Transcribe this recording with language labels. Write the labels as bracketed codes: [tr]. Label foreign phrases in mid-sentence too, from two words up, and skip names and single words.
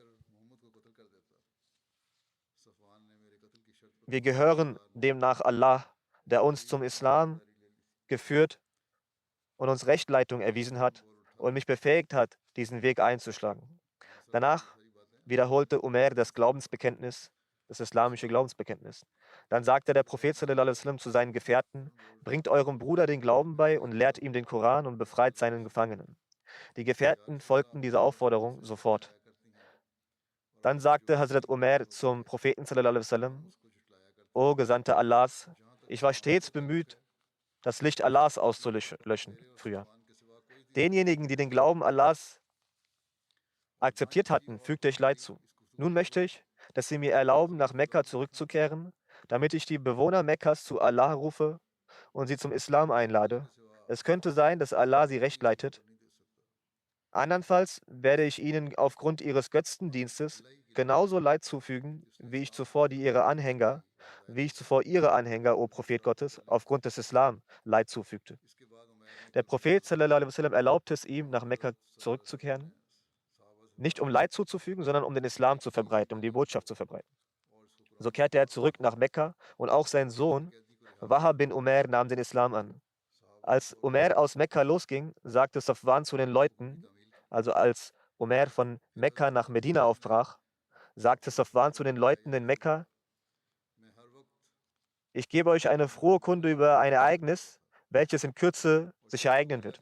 [de] Wir gehören demnach Allah, der uns zum Islam geführt und uns Rechtleitung erwiesen hat und mich befähigt hat, diesen Weg einzuschlagen. Danach wiederholte Umair das Glaubensbekenntnis, das islamische Glaubensbekenntnis. Dann sagte der Prophet [ar] صلى الله عليه وسلم [de] zu seinen Gefährten, bringt eurem Bruder den Glauben bei und lehrt ihm den Koran und befreit seinen Gefangenen. Die Gefährten folgten dieser Aufforderung sofort. Dann sagte Hazrat Umar zum Propheten [ar] صلى الله عليه وسلم: [de] O Gesandter Allahs, ich war stets bemüht, das Licht Allahs auszulöschen früher. Denjenigen, die den Glauben Allahs akzeptiert hatten, fügte ich Leid zu. Nun möchte ich, dass sie mir erlauben, nach Mekka zurückzukehren, damit ich die Bewohner Mekkas zu Allah rufe und sie zum Islam einlade. Es könnte sein, dass Allah sie recht leitet. Andernfalls werde ich ihnen aufgrund ihres Götzendienstes genauso Leid zufügen, wie ich zuvor ihre Anhänger, o Prophet Gottes, aufgrund des Islam Leid zufügte. Der Prophet [ar] صلى الله عليه وسلم [de] erlaubte es ihm, nach Mekka zurückzukehren, nicht um Leid zuzufügen, sondern um den Islam zu verbreiten, um die Botschaft zu verbreiten. So kehrte er zurück nach Mekka und auch sein Sohn Wahab bin Umair nahm den Islam an. Als Umair aus Mekka losging, sagte Safwan zu den Leuten, also als Umair von Mekka nach Medina aufbrach, sagte Safwan zu den Leuten in Mekka: Ich gebe euch eine frohe Kunde über ein Ereignis, welches in Kürze sich ereignen wird.